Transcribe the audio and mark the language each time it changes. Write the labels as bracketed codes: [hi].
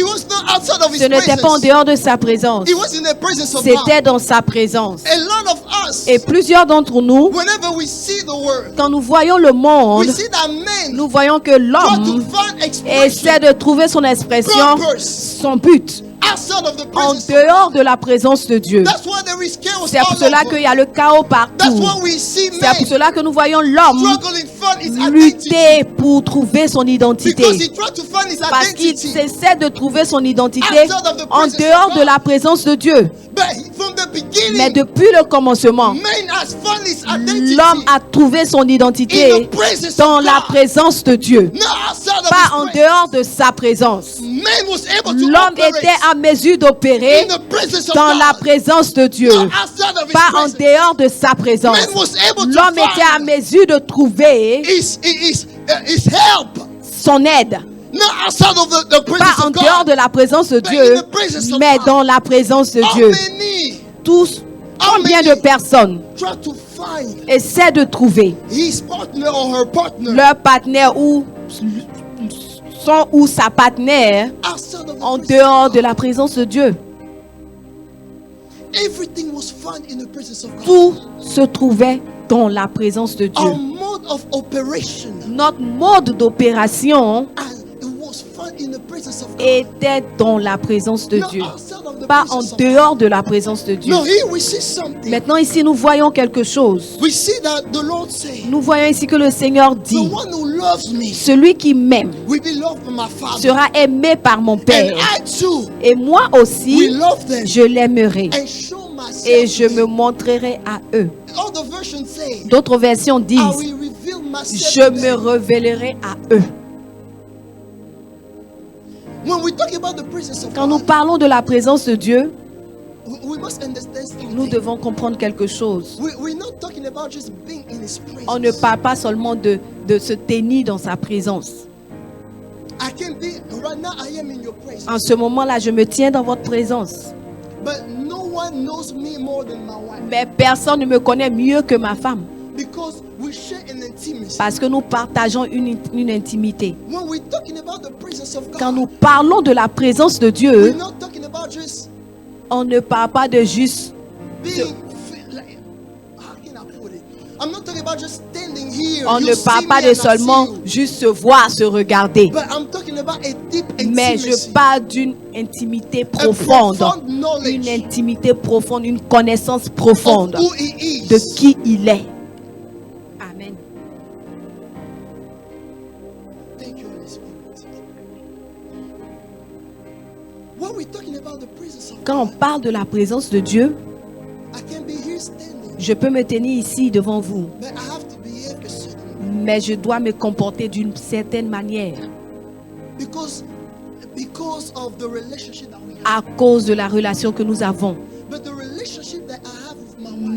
[en] It was not outside of His [fr] Ce n'était pas en [en] presence. [fr] dehors de sa présence. [en] It was in the presence of God. [fr] C'était dans sa présence. [en] A lot of us, [fr] Et plusieurs d'entre nous, [en] whenever we see the word, [fr] quand nous voyons le [en] we [fr] monde, [en] see that men [fr] nous voyons que [en] try to [fr] l'homme [en] find [fr] essaie [en] expression, [fr] de trouver son expression, [en] purpose [fr] son but, [en] outside of the [fr] en [en] presence of [fr] dehors de la présence de Dieu. [en] That's why there is chaos [fr] C'est pour [en] all [fr] cela [en] over. [fr] qu'il y a le chaos [en] That's [fr] partout. [en] why we see [fr] C'est pour [en] men [fr] cela que nous voyons l'homme [en] struggling to find his identity. [fr] lutter pour trouver son identité. [en] Because he tried to find his [fr] Parce qu'il [en] identity. [fr] essaie de trouver son identité [en] Outside of the [fr] en [en] presence [fr] dehors [en] of [fr] de [en] God. [fr] la présence de Dieu. [en] But from the [fr] Mais [en] beginning, [fr] depuis le commencement, [en] man has found his identity [fr] l'homme a trouvé son [en] in [fr] identité [en] the presence [fr] dans [en] of [fr] la [en] God. [fr] présence de Dieu, [en] Not outside of [fr] pas en [en] his presence. [fr] dehors de sa présence. [en] Man was able to [fr] L'homme [en] operate [fr] était à mesure d'opérer [en] in the presence of [fr] dans la [en] God. [fr] présence de Dieu, [en] Not outside of his [fr] pas en [en] presence. [fr] dehors de sa présence. [en] Man was able to [fr] L'homme était à [en] find [fr] mesure de trouver [en] his help. [fr] son aide, [en] Not outside of the presence [fr] pas en [en] of [fr] dehors [en] God. [fr] de la présence de [en] But [fr] Dieu, [en] in the presence of [fr] mais [en] God. [fr] dans la présence de [en] How [fr] Dieu. [en] many [fr] Tous, [en] How [fr] combien de [en] many- [fr] personnes [en] try to find [fr] essaient de trouver [en] his partner or her partner [fr] leur partenaire ou son ou sa partenaire [en] outside of the [fr] en [en] presence [fr] dehors [en] of [fr] de la présence de Dieu? [en] God? Everything was found in the presence of God. [fr] Tout se trouvait dans la présence de Dieu. [en] Our mode of operation [fr] Notre mode d'opération [en] it was found in the presence of God. [fr] était dans la présence de [en] Not [fr] Dieu, [en] outside of the [fr] pas en [en] presence of [fr] dehors de la présence de [en] God. [fr] Dieu. [en] No, here we see something. [fr] Maintenant ici nous voyons quelque chose. [en] We see that the Lord say, [fr] Nous voyons ici que le Seigneur [en] the [fr] dit, [en] one who loves me [fr] celui qui m'aime [en] will be loved by my Father. [fr] sera aimé par mon [en] And [fr] Père. [en] I too [fr] Et moi [en] will [fr] aussi, [en] love them [fr] je l'aimerai [en] and show myself. [fr] et je [en] to [fr] me [en] them. [fr] montrerai à eux. [en] All the versions say, [fr] D'autres versions [en] I [fr] disent, [en] will reveal myself [fr] je [en] to [fr] me [en] them. [fr] révélerai à eux. [en] When we talk about the presence of [fr] Quand nous [en] God, [fr] parlons de la présence de Dieu, [en] we must understand something. [fr] nous devons comprendre quelque chose. [en] We're not talking talking about just being in His presence. [fr] On ne parle pas seulement de se tenir dans sa présence. [en] I can be right now. I am in your presence. [fr] En ce moment-là, je me tiens dans votre présence. [en] But no one knows me more than my wife. [fr] Mais personne ne me connaît mieux que ma femme. [en] Because we share an intimacy. [fr] Parce que nous partageons une intimité. [en] When we're talking about the presence of God, [fr] Quand nous parlons de la présence de [en] we're [fr] Dieu, [en] not talking about just [fr] on ne parle pas de juste... [en] being like, how can I put it? I'm not talking about just standing here. [fr] On [en] You [fr] ne [en] see [fr] parle [en] me [fr] pas de [en] and I see [fr] seulement [en] you. [fr] juste se voir, se regarder. [en] But I'm talking about a deep [fr] Mais [en] intimacy. [fr] je parle d'une intimité [en] A [fr] profonde. [en] profound knowledge [fr] Une intimité profonde, une connaissance profonde [en] of who He is. [fr] de qui il est. Amen. [en] Thank you, Holy Spirit. When we're talking about the presence of [fr] Quand on [en] God, [fr] parle de la présence de Dieu, [en] I can be here standing, [fr] je peux me tenir ici devant vous, [en] but I have to behave a certain way. [fr] mais je dois me comporter d'une certaine manière [en] Because of the relationship that we have. [fr] à cause de la relation que nous avons. [en] But the relationship that I have with my wife,